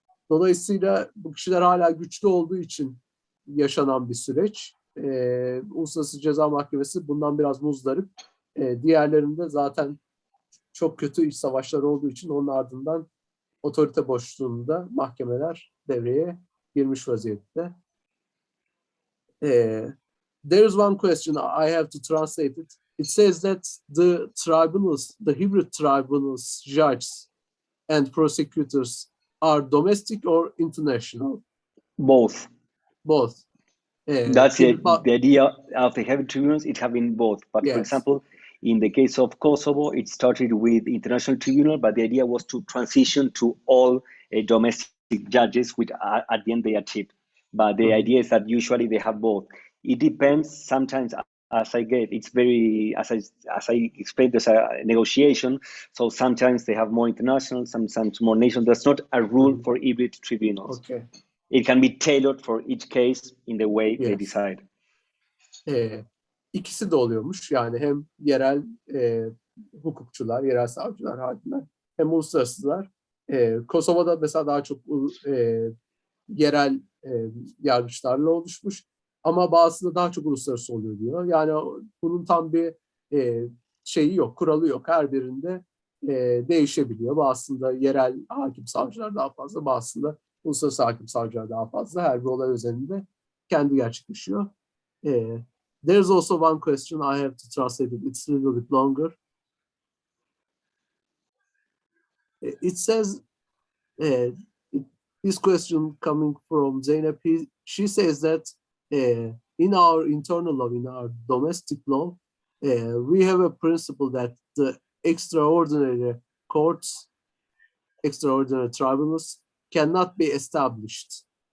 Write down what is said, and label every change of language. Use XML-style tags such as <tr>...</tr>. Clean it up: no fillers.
<tr>Dolayısıyla bu kişiler hala güçlü olduğu için yaşanan bir süreç. Uluslararası Ceza Mahkemesi bundan biraz muzdarip. Diğerlerinde zaten çok kötü iç savaşlar olduğu için onun ardından otorite boşluğunda mahkemeler devreye girmiş vaziyette.</tr> <en>There is one question I have to translate it. It says that the tribunals, the hybrid tribunals, judges and prosecutors are domestic or international? Both. Both. That's the idea of the heavy tribunals. It have been both. But Yes. for example, in the case of Kosovo, it started with international tribunal, but the idea was to transition to all domestic judges, which at the end they achieved. But the idea is that usually they have both. It depends. Sometimes, as I get, it's very as I explained, there's a negotiation. So sometimes they have more international, sometimes more national. There's not a rule for hybrid tribunals. Okay. It can be tailored for each case in the way they decide.</en> <tr>İkisi de oluyormuş. Yani hem yerel hukukçular, yerel savcılar, hakimler hem uluslararasılar. Kosova'da mesela daha çok yerel yargıçlarla oluşmuş. Ama bazısında daha çok uluslararası oluyor diyor. Yani bunun tam bir şeyi yok, kuralı yok. Her birinde değişebiliyor. Bazısında yerel hakim savcılar daha fazla, bazısında uluslararası hakim savcılar daha fazla. Her bir olay üzerinde kendi gerçekleşiyor.</tr> <en>There's also one question I have to translate it. It's a little bit longer. It says, this question coming from Zeynep, she says that in our internal law, in our domestic law, we have a principle that the extraordinary courts, extraordinary tribunals cannot be established.</en>